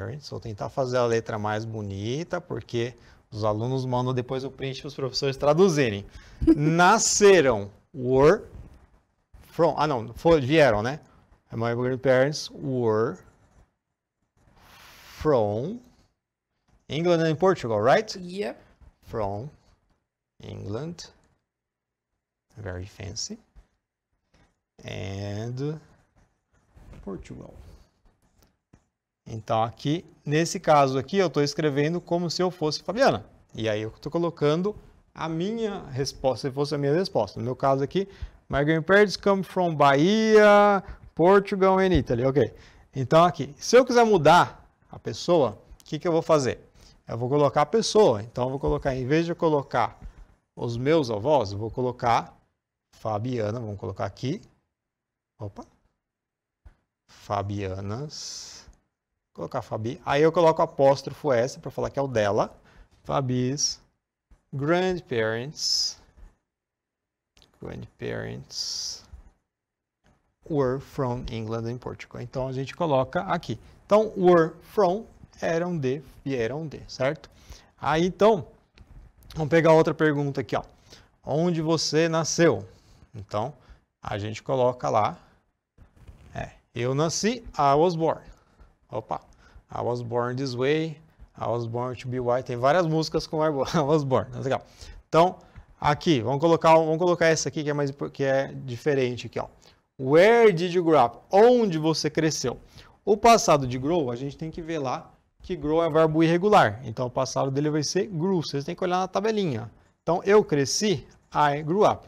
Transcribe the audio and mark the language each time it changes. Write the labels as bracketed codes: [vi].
[pt] Vou tentar fazer a letra mais bonita, porque os alunos mandam depois o print para os professores traduzirem. Nasceram, [en] were from, [pt] vieram, né? [en] My grandparents were from England and Portugal, right? Yep. From England, very fancy, and Portugal. [pt] Então aqui, nesse caso aqui, eu estou escrevendo como se eu fosse Fabiana. E aí eu estou colocando a minha resposta, se fosse a minha resposta. No meu caso aqui, [en] my grandparents come from Bahia, Portugal and Italy. [pt] Ok. Então aqui, se eu quiser mudar a pessoa, o que eu vou fazer? Eu vou colocar a pessoa. Então eu vou colocar, em vez de eu colocar os meus avós, eu vou colocar Fabiana. Vamos colocar aqui. Opa. Fabianas. Vou colocar Fabi. Aí eu coloco apóstrofo S para falar que é o dela. [en] Fabi's grandparents were from England and Portugal. [pt] Então a gente coloca aqui. Então, [en] were from, [pt] eram de, vieram de, certo? Aí então, vamos pegar outra pergunta aqui, ó. Onde você nasceu? Então, a gente coloca lá. Eu nasci, [en] I was born. Opa, I was born this way, I was born to be white. [pt] Tem várias músicas com [en] I was born. [pt] Legal. Então, aqui, vamos colocar essa aqui que é diferente aqui, ó. [en] Where did you grow up? [pt] Onde você cresceu? O passado de grow, a gente tem que ver lá que grow é verbo irregular. Então, o passado dele vai ser grew. Vocês têm que olhar na tabelinha. Então, eu cresci, [en] I grew up.